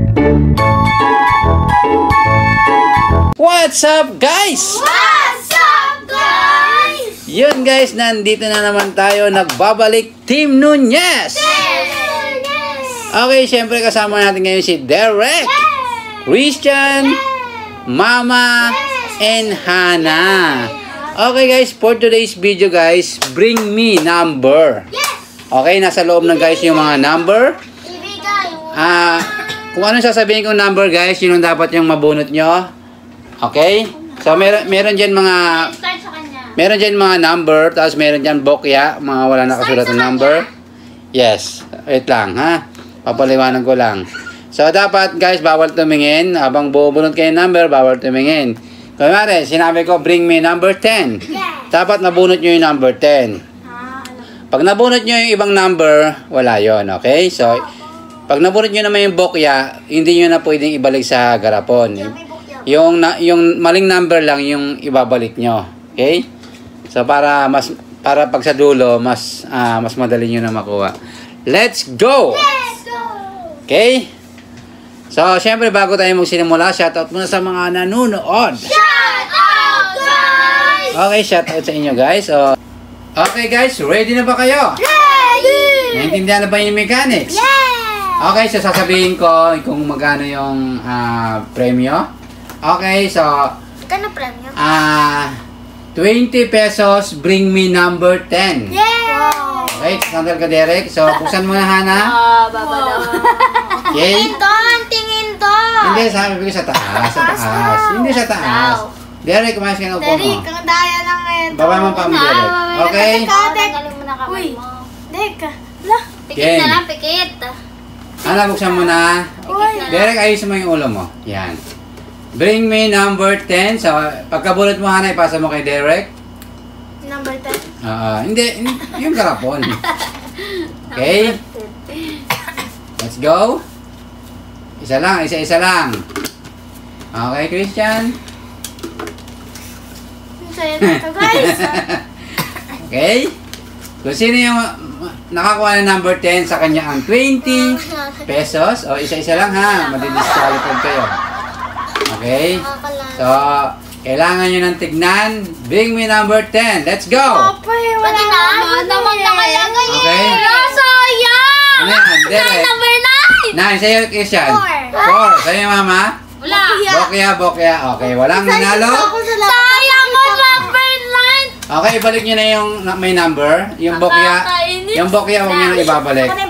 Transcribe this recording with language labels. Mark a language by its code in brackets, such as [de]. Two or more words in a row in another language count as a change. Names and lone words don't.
[en] What's up, guys? What's up, guys? [tl] Yun, guys, nandito na naman tayo. Nagbabalik Team Nunez. Okay, syempre kasama natin ngayon si Derek, Christian, Mama, and Hannah. [en] Okay, guys, for today's video, guys, bring me number. [tl] Okay, nasa loob ng guys yung mga number. Kung ano sasabihin kong number, guys, yun ang dapat yung mabunot nyo. Okay? So, meron dyan mga number, tapos meron dyan bokya, mga wala nakasulat ng number. Yes. Wait lang, ha? Papaliwanan ko lang. So, dapat, guys, bawal tumingin. Habang bubunot kayo ng number, bawal tumingin. Kunwari, sinabi ko, [en] bring me number 10. [tl] Dapat nabunot nyo yung number 10. Pag nabunot nyo yung ibang number, wala yon. Okay? So, pag nabunot nyo naman yung bokya, hindi nyo na pwedeng ibalik sa garapon. Yung maling number lang yung ibabalik nyo. Okay? So, para pag sa dulo, mas madali nyo na makuha. [en] Let's go! Okay? [tl] So, syempre, bago tayo magsinimula, shoutout muna sa mga nanonood. [en] Shoutout, guys! [tl] Okay, shoutout sa inyo, guys. So, okay, guys, ready na ba kayo? Ready! Naintindihan na ba yung mechanics? Yeah! Okay, so sasabihin ko kung magkano yung premyo. Okay, so Magkano premyo? 20 pesos, [en] bring me number 10. Yeah! [tl] Okay, sandal ka, Derek. So, buksan mo na, Hannah. Baba daw. Okay? Tingin to! Hindi, sabi ko sa taas. Sa taas. Hindi sa taas. Derek, kumayas ka na upo mo. Derek, ang daya lang ito. Baba mo pa mo, Derek. Okay? Uy, Dek. Pikit na lang, pikit. Hannah, buksan mo na. Derek, ayusin mo yung ulo mo. Yan. [en] Bring me number 10. [tl] So, pagkabulot mo, Hannah, ipasa mo kay Derek. Number 10? Hindi, yung karapon. Okay? [en] Let's go. [tl] Isa lang. Okay, Christian? Saya na ito, guys. Okay? Kung sino yung nakakuha ng number 10, sa kanya ang 20 pesos. O, isa-isa lang, ha? Madidisqualified kayo. Okay? So, kailangan nyo ng tignan. [en] Bring me number 10. Let's go! [tl] Pwede na? Naman na kaya ngayon. Okay? Sayang! Ano yan? Derek? Number 9! 9. Sa'yo, Christian? 4. Sa'yo, Mama? Wala. Bokya. Okay, walang nanalo? Sayang mo number 9! Okay, ibalik nyo na yung may number. Yung bokya, huwag nyo na ibabalik.